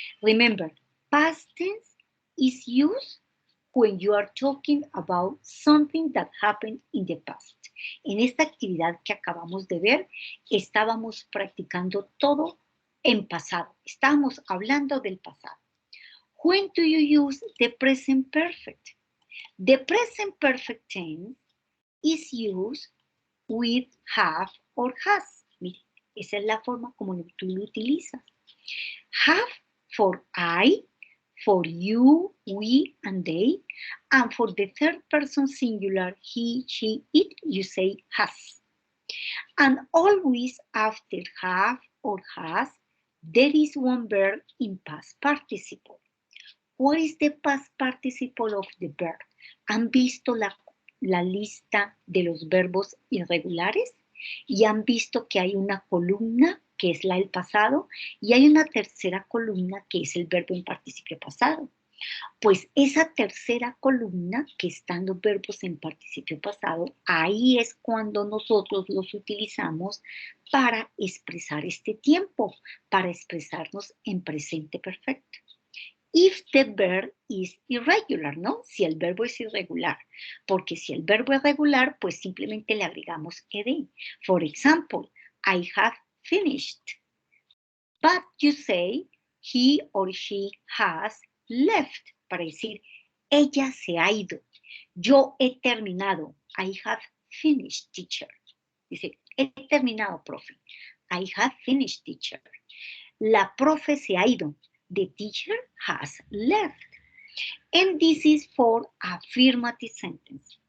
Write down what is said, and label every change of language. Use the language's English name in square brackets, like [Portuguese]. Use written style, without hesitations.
[English] Remember, past tense is used when you are talking about something that happened in the past. [Spanish] En esta actividad que acabamos de ver, estábamos practicando todo en pasado. Estábamos hablando del pasado. [English] When do you use the present perfect? The present perfect tense is used with have or has. [Spanish] Mire, esa es la forma como tú lo utilizas. [English] Have for I, for you, we, and they. And for the third person singular, he, she, it, you say has. And always after have or has, there is one verb in past participle. What is the past participle of the verb? [Spanish] ¿Han visto la lista de los verbos irregulares? Y han visto que hay una columna que es la del pasado y hay una tercera columna que es el verbo en participio pasado. Pues esa tercera columna que están los verbos en participio pasado, ahí es cuando nosotros los utilizamos para expresar este tiempo, para expresarnos en presente perfecto. [English] If the verb is irregular, [Spanish] ¿no? Si el verbo es irregular. Porque si el verbo es regular, pues simplemente le agregamos ed. [English] For example, I have finished. But you say, he or she has left. [Spanish] Para decir, ella se ha ido. Yo he terminado. [English] I have finished, teacher. [Spanish] Dice, he terminado, profe. [English] I have finished, teacher. [Spanish] La profe se ha ido. [English] The teacher has left. And this is for affirmative sentence.